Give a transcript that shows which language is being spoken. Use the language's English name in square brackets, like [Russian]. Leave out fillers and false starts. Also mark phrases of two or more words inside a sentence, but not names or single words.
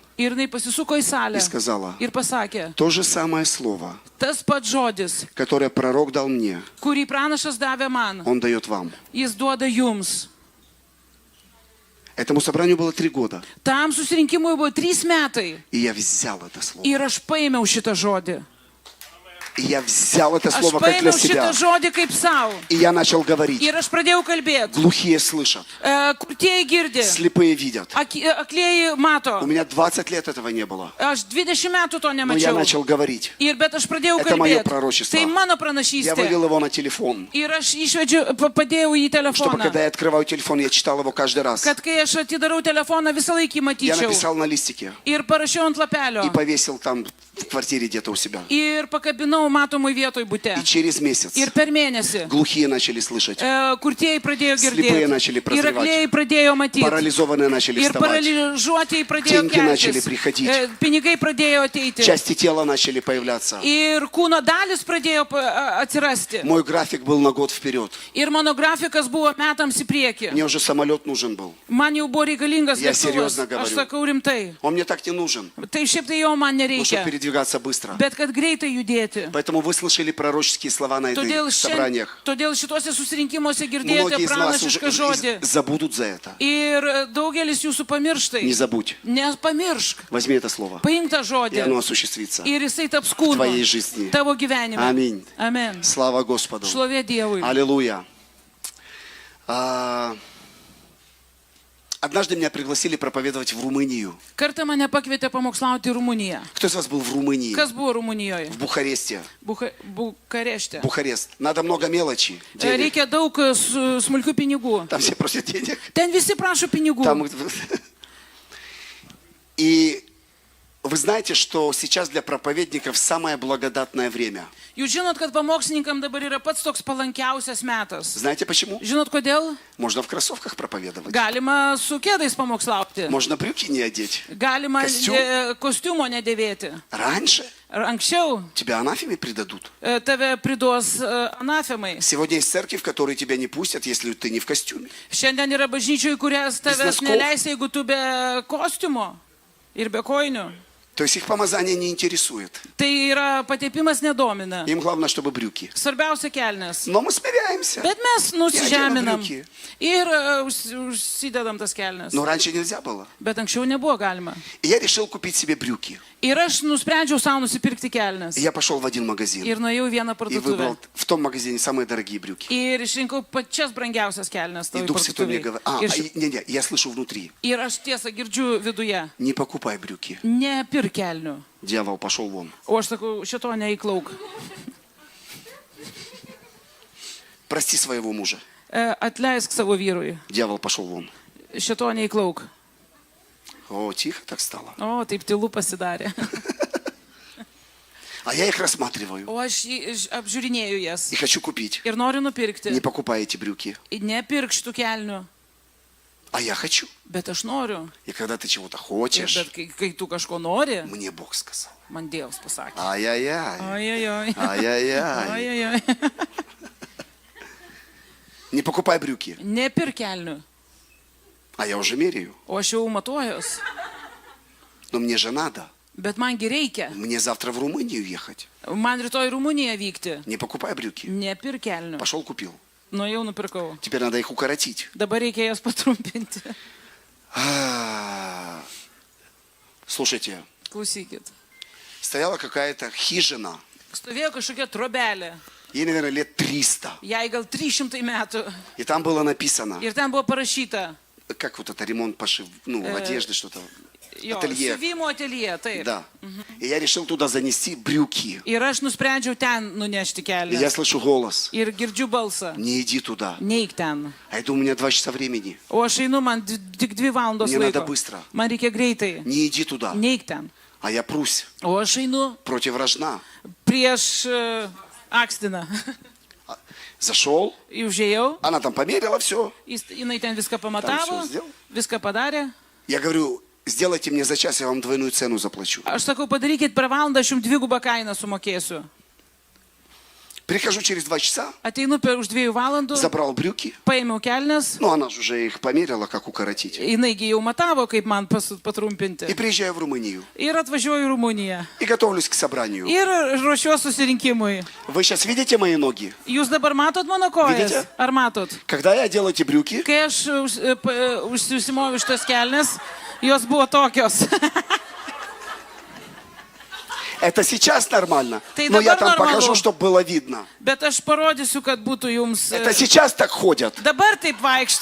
[Lithuanian] Ir jinai pasisuko į salę. [Russian] и сказала: [Lithuanian] Ir pasakė, [Russian] то же самое слово, [Lithuanian] tas pats žodis, [Russian] которое пророк дал мне, [Lithuanian] kurį pranašas davė man, [Russian] он дает вам. [Lithuanian] jis duoda jums. [Russian] Этому собранию было 3 года. [Lithuanian] Tam susirinkimui buvo 3 metai. [Russian] И я взял это слово. [Lithuanian] Ir aš paėmiau šitą žodį. [Russian] И я взял это [Lithuanian] Aš [Russian] слово как для [Lithuanian] paėmiau šitą [Russian] себя. [Lithuanian] žodį kaip savo. [Russian] И я начал говорить. [Lithuanian] Ir aš pradėjau kalbėti. [Russian] Глухие слышат, [Lithuanian] Kurtieji girdi, [Russian] слепые видят. [Lithuanian] aklieji mato. [Russian] У меня 20 лет этого не было. [Lithuanian] Aš 20 metų to [Russian] Но я [Lithuanian] nemačiau. [Russian] начал говорить. [Lithuanian] Bet aš pradėjau [Russian] Это моё [Lithuanian] kalbėti. [Russian] пророчество. [Lithuanian] Tai mano [Russian] Я [Lithuanian] pranašystė. [Russian] вывел его на телефон. [Lithuanian] Ir aš padėjau į [Russian] Чтобы [Lithuanian] telefoną. [Russian] когда я открываю телефон, я читал его каждый раз. [Lithuanian] Kad kai aš atidarau telefoną, visą laikį [Russian] Я [Lithuanian] matyčiau. [Russian] написал на листике [Lithuanian] Ir parašiau ant lapelio. [Russian] и повесил там в квартире где-то у себя. [Lithuanian] Ir pakabinau matomai vietoj būte. [Russian] И через месяц [Lithuanian] Ir per mėnesį. [Russian] глухие начали слышать, [Lithuanian] Kurtieji pradėjo [Russian] Слепые начали [Lithuanian] girdėti. Ir [Russian] прозревать. [Lithuanian] aklieji pradėjo matyti. [Russian] парализованные начали [Lithuanian] Ir [Russian] вставать, [Lithuanian] paralyžiuotieji pradėjo [Russian] Деньги начали [Lithuanian] keltis. [Russian] приходить. [Lithuanian] Pinigai pradėjo ateiti. [Russian] части тела начали появляться. [Lithuanian] Ir kūno dalis pradėjo atsirasti. [Russian] Мой график был на год вперед. [Lithuanian] Ir mano grafikas buvo metams į priekį. [Russian] Мне уже самолет нужен был. [Lithuanian] Man jau buvo reikalingas [Russian] Я [Lithuanian] lėktuvas. [Russian] серьезно говорю. [Lithuanian] Aš sakau rimtai. [Russian] Он мне так не нужен, [Lithuanian] Tai šiaip tai jau man [Russian] потому что [Lithuanian] nereikia. [Russian] передвигаться быстро. [Lithuanian] Bet kad greitai judėti. [Russian] Поэтому вы слышали пророческие слова на [Lithuanian] Todėl [Russian] этих собраниях. [Lithuanian] šituose susirinkimuose girdėjote [Russian] Многие из вас уже [Lithuanian] pranašišką žodį. [Russian] забудут за это. [Lithuanian] Ir daugelis jūsų pamirštai. [Russian] Не забудь. [Lithuanian] Nepamiršk. [Russian] Возьми это слово, [Lithuanian] Paimk tą [Russian] и [Lithuanian] žodį. [Russian] оно осуществится. [Lithuanian] Ir jisai taps [Russian] В [Lithuanian] kūnu. [Russian] твоей жизни. [Lithuanian] Tavo gyvenime. [Russian] Аминь. [Lithuanian] Amen. [Russian] Слава Господу. [Lithuanian] Šlovė Dievui. [Russian] Аллилуйя. Однажды меня пригласили проповедовать в Румынию. [Lithuanian] Kartą mane pakvietė pamokslauti į Rumuniją. [Russian] Кто из вас был в Румынии? [Lithuanian] Kas buvo Rumunijoje? [Russian] В Бухаресте. [Lithuanian] Bukarešte. [Russian] Бухарест. Надо много мелочи. Денег. [Lithuanian] Reikia daug smulkių pinigų. [Russian] Там все просят денег. [Lithuanian] Ten visi prašo pinigų. [Russian] Там... И вы знаете, что сейчас для проповедников самое благодатное время. [Lithuanian] Jūs žinot, kad pamokslininkam dabar yra pats toks palankiausias metas. [Russian] Знаете почему? [Lithuanian] Žinot kodėl? [Russian] Можно в кроссовках проповедовать. [Lithuanian] Galima su kėdais pamokslauti. [Russian] Можно брюки не одеть. [Lithuanian] Galima [Russian] Kostium. [Lithuanian] kostiumo nedėvėti. [Russian] Раньше [Lithuanian] Anksčiau [Russian] тебя анафеме предадут. [Lithuanian] tave priduos anafemai. [Russian] Сегодня есть церкви, в которые тебя не пустят, если ты не в костюме. [Lithuanian] Šiandien yra bažnyčių, į kurias tavęs [Russian] noskų. [Lithuanian] neleis, jeigu tu be kostiumo ir be kojinių. [Russian] То есть их помазание не интересует. [Lithuanian] Tai yra patepimas nedomina. [Russian] Им главное, чтобы брюки. [Lithuanian] Svarbiausia kelnes. [Russian] Но мы смиряемся. [Lithuanian] Bet mes nusižeminam [Russian] брюки. [Lithuanian] ir užsidedam tas kelnes. [Russian] Но раньше нельзя было. [Lithuanian] Bet anksčiau nebuvo galima. [Russian] И я решил купить себе брюки. [Lithuanian] Ir aš nusprendžiau savo nusipirkti kelnes. [Russian] И я пошел в один магазин. [Lithuanian] Ir nuėjau į vieną [Russian] И [Lithuanian] parduotuvę. [Russian] выбрал в том магазине самые дорогие брюки. [Lithuanian] Ir išrinkau pačias brangiausias kelnes [Russian] И [Lithuanian] toj [Russian] Дух Святой мне [Lithuanian] parduotuvėje. [Russian] говорит, не, я слышу внутри, [Lithuanian] Ir aš tiesą girdžiu viduje. [Russian] не покупай брюки. [Lithuanian] Nepirk kelnių. [Russian] Дьявол, пошел вон. [Lithuanian] O aš sakau, šito neįklauk. [Russian] Прости своего мужа. [Lithuanian] Atleisk savo vyrui. [Russian] Дьявол, пошел вон. [Lithuanian] Šito neįklauk. [Russian] О, тихо так стало. [Lithuanian] O, taip tylu pasidarė. [Russian] А я их рассматриваю [Lithuanian] O aš apžiūrinėjau jas. [Russian] и хочу купить. [Lithuanian] Ir noriu nupirkti. [Russian] Не покупай эти брюки. [Lithuanian] Nepirk šitų kelnių. [Russian] А я хочу. [Lithuanian] Bet aš noriu. [Russian] И когда ты чего-то [Lithuanian] Ir [Russian] хочешь, [Lithuanian] bet kai tu kažko nori, [Russian] мне Бог сказал. [Lithuanian] man Dievas pasakė. [Russian] Ай-яй-яй. [Lithuanian] Oi. [Russian] Ай-яй-яй. [Lithuanian] Oi. [Russian] Не покупай брюки. [Lithuanian] Nepirk kelnių. [Russian] А я уже меряю. [Lithuanian] O aš jau matuojos. [Russian] Но мне же надо. [Lithuanian] Bet mangi reikia. [Russian] Мне завтра в Румынию ехать. [Lithuanian] Man rytoj į Rumuniją vykti. [Russian] Не покупай брюки. [Lithuanian] Nepirk kelnių. [Russian] Пошел купил. [Lithuanian] Nuėjau nupirkau. [Russian] Теперь надо их укоротить. [Lithuanian] Dabar reikia jas patrumpinti. [Russian] Слушайте, [Lithuanian] Klausykit. [Russian] стояла какая-то хижина. [Lithuanian] Stovėjo kažkokia trobelė. [Russian] Ей, наверное, лет 300. [Lithuanian] Jai gal 300 metų. [Russian] И там было написано, [Lithuanian] Ir ten buvo parašyta. [Russian] как вот это ремонт, пошив, одежды, что-то. [Lithuanian] Jo, Ateljė. siuvimo ateljė, taip. [Russian] Да. И я решил туда занести брюки. [Lithuanian] Ir aš nusprendžiau ten nunešti [Russian] И я [Lithuanian] kelią. [Russian] слышу голос. [Lithuanian] Ir girdžiu balsą. [Russian] Не иди туда. [Lithuanian] Neik ten. [Russian] А это у меня 2 часа времени. [Lithuanian] O aš einu, man tik 2 valandos [Russian] Мне надо [Lithuanian] laiko. [Russian] быстро. [Lithuanian] Man reikia greitai. [Russian] Не иди туда. [Lithuanian] Neik ten. [Russian] А я прусь [Lithuanian] O aš einu [Russian] против рожна. [Lithuanian] prieš akstiną. [Russian] Зашел. [Lithuanian] Ir užėjau. [Russian] Она там померила все. [Lithuanian] Jinai ten viską [Russian] Tam [Lithuanian] pamatavo. [Russian] все сделал. [Lithuanian] Viską padarė. [Russian] Я говорю, сделайте мне за час, я вам двойную цену заплачу. [Lithuanian] Aš sakau, padarykit per valandą, aš jums 2 kainą sumokėsiu. [Russian] Прихожу через 2 часа, [Lithuanian] Ateinu už 2 valandų, [Russian] забрал брюки. [Lithuanian] paėmiau kelnes. [Russian] Ну, она же уже их померила, как укоротить. [Lithuanian] Jinaigi jau matavo, kaip man patrumpinti. [Russian] И приезжаю в Румынию. [Lithuanian] Ir atvažiuoju į Rumuniją. [Russian] И готовлюсь к собранию. [Lithuanian] Ir ruošiuosi susirinkimui. [Russian] Вы сейчас видите мои ноги? [Lithuanian] Jūs dabar matot mano kojas? [Russian] Vidite? [Lithuanian] Ar matot? [Russian] Когда я делал эти брюки, [Lithuanian] Kai aš užsimoviau šitas kelnes, jos buvo tokios. [Russian] это сейчас нормально. Ты Но я [Lithuanian] dabar [Russian] там покажу, [Lithuanian] нормалу. [Russian] чтобы было видно. [Lithuanian] Bet aš parodysiu, kad būtų jums. [Russian] Это сейчас так ходят. [Lithuanian] Dabar taip vaikšto.